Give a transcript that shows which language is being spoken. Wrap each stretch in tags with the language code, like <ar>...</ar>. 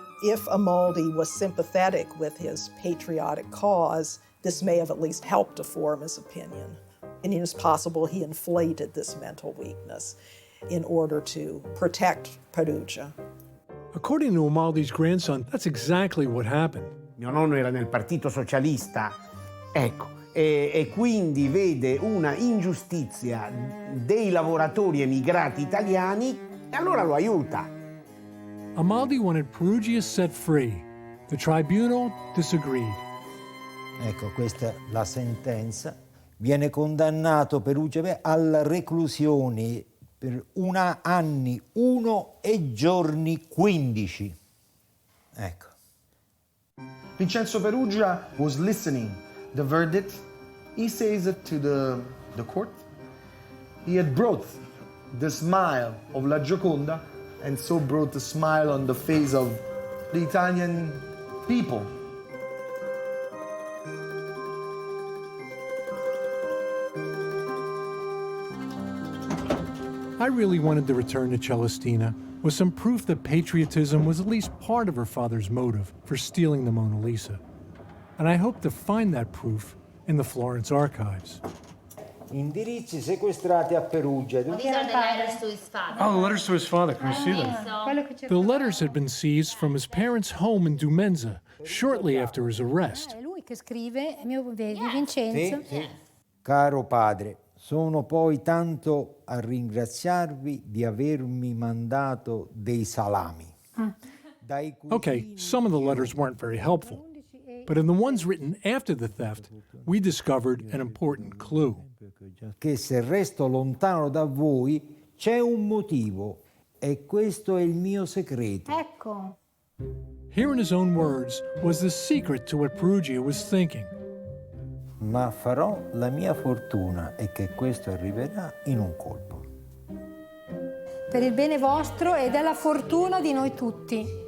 <en>If Amaldi was sympathetic with his patriotic cause, this may have at least helped to form his opinion. And it is possible he inflated this mental weakness in order to protect Peruggia. According to Amaldi's grandson, that's exactly what happened.</en> <it>Mio nonno era nel Partito Socialista, ecco, e quindi vede una ingiustizia dei lavoratori emigrati italiani e allora lo aiuta.</it> <en>Amaldi wanted Peruggia set free. The tribunal disagreed.</en> <it>Ecco, questa è la sentenza. Viene condannato Peruggia alla reclusione per 1 anno, 1 e giorni 15. Ecco.</it> <en>Vincenzo Peruggia was listening the verdict. He says it to the court. He had brought the smile of La Gioconda and so brought the smile on the face of the Italian people. I really wanted to return to Celestina with some proof that patriotism was at least part of her father's motive for stealing the Mona Lisa. And I hope to find that proof in the Florence archives.</en> <it>Indirizzi sequestrati a Perugia.</it> <en>These are the letters to his father. Oh, the letters to his father. Can we see them? The letters had been seized from his parents' home in Dumenza shortly after his arrest.</en> <it>È lui che scrive, vedi, Vincenzo. Sì. Caro padre, sono poi tanto a ringraziarvi di avermi mandato dei salami.</it> <en>Okay, some of the letters weren't very helpful. But in the ones written after the theft, we discovered an important clue.</en> <it>Che se resto lontano da voi c'è un motivo e questo è il mio segreto. Ecco.</it> <en>Here in his own words was the secret to what Peruggia was thinking.</en> <it>Ma farò la mia fortuna e che questo arriverà in un colpo. Per il bene vostro e della fortuna di noi tutti.</it>